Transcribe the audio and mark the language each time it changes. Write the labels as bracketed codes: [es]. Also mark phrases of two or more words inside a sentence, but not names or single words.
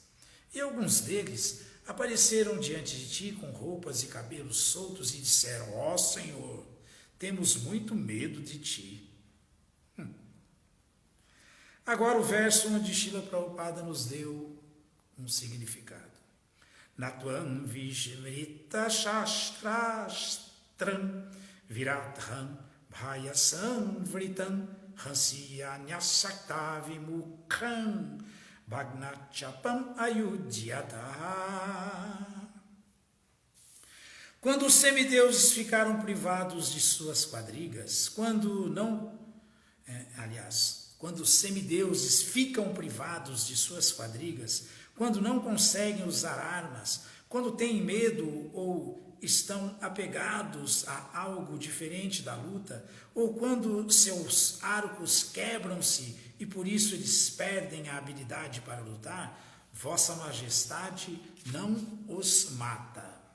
[pt] E alguns deles apareceram diante de ti com roupas e cabelos soltos e disseram: ó Senhor, temos muito medo de ti. Agora o verso onde Srila Prabhupada nos deu um significado. [sa] नत्वं विस्मृतशस्त्रास्त्रं विरथं भयसंवृतम् हंस्यन्यासक्तविमुखं भग्नचापमयुध्यतम्. [pt] Quando os semideuses ficaram privados de suas quadrigas, quando os semideuses ficam privados de suas quadrigas, quando não conseguem usar armas, quando têm medo ou estão apegados a algo diferente da luta, ou quando seus arcos quebram-se e por isso eles perdem a habilidade para lutar, Vossa Majestade não os mata.